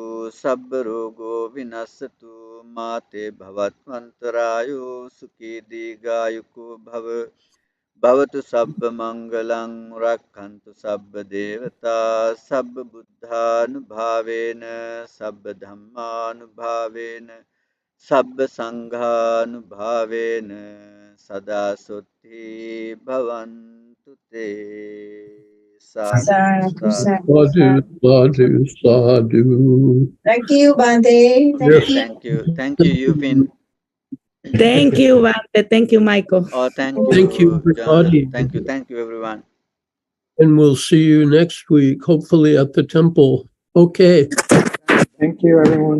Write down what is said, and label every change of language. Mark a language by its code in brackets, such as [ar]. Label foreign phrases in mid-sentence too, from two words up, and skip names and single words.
[pi] Sabbarogo Vinasatu Mate Bhavatmantarayo Sukhi Digayuko Bhava Bhavatu Sabba Mangalang Rakkantu Sabba Devata Sabba Buddhanubhavena Sabba Dhammanubhavena Sabba Sanghanubhavena Sada Sutti Bhavantu Te Sadhu Sadhu, Sadhu. sadhu, Sadhu, sadhu. sadhu, sadhu. [en] Thank you, Bante. Okay, Yes. Thank you. thank you. Thank you, Yupin. Thank you, Bante. Thank you, Michael. Oh, thank Thank you, you, Jana. everybody. Thank you, everyone. And we'll see you next week, hopefully at the temple. Okay. Thank you, everyone.